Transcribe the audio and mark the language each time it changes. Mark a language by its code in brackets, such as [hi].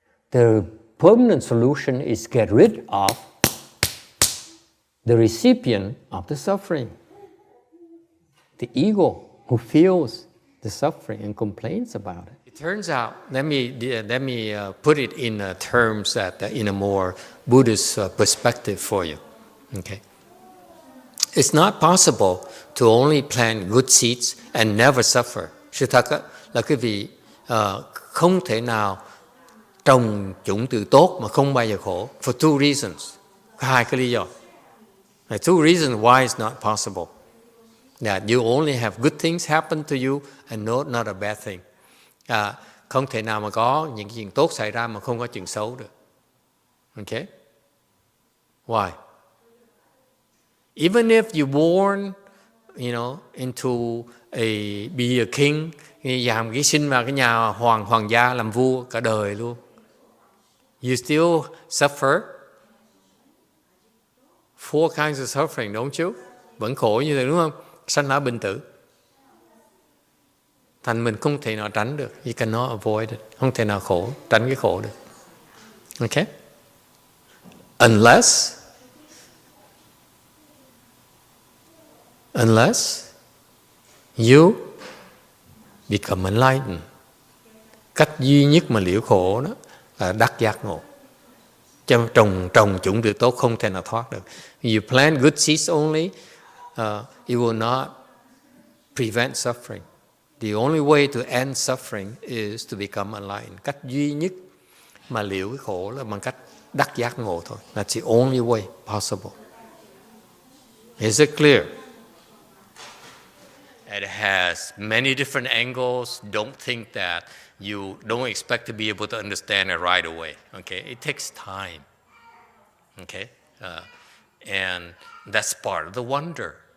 [en] The permanent solution is get rid of the recipient of the suffering, the ego who feels the suffering and complains about it. It turns out, let me put it in terms that in a more Buddhist perspective for you. Okay, it's not possible to only plant good seeds and never suffer. [vi] Sự thật là quý vị không thể nào trồng chủng tử tốt mà không bao giờ khổ. [en] For two reasons. [vi] Hai cái lý do. [en] Two reasons why it's not possible. That you only have good things happen to you and not a bad thing. [vi] Không thể nào mà có những chuyện tốt xảy ra mà không có chuyện xấu được. [en] Okay? Why? Even if you're born, into be a king, [vi] ký sinh vào cái nhà hoàng gia làm vua cả đời luôn, [en] you still suffer. 4 kinds of suffering, don't you? [vi] Vẫn khổ như thế đúng không? Sanh lão bệnh tử. Thành mình không thể nào tránh được. [en] You cannot avoid it. [vi] Không thể nào tránh cái khổ được. [en] Okay? Unless you become enlightened. [vi] Cách duy nhất mà liễu khổ đó là đắc giác ngộ. Trồng chủng việc tốt không thể nào thoát được. [en] You plant good seeds only, it will not prevent suffering. The only way to end suffering is to become enlightened. [vi] Cách duy nhất mà liễu cái khổ là bằng cách đắc giác ngộ thôi. [en] That's the only way possible. Is it clear? It has many different angles. Don't think that you don't expect to be able to understand it right away. Okay, it takes time. Okay, and that's part of the wonder.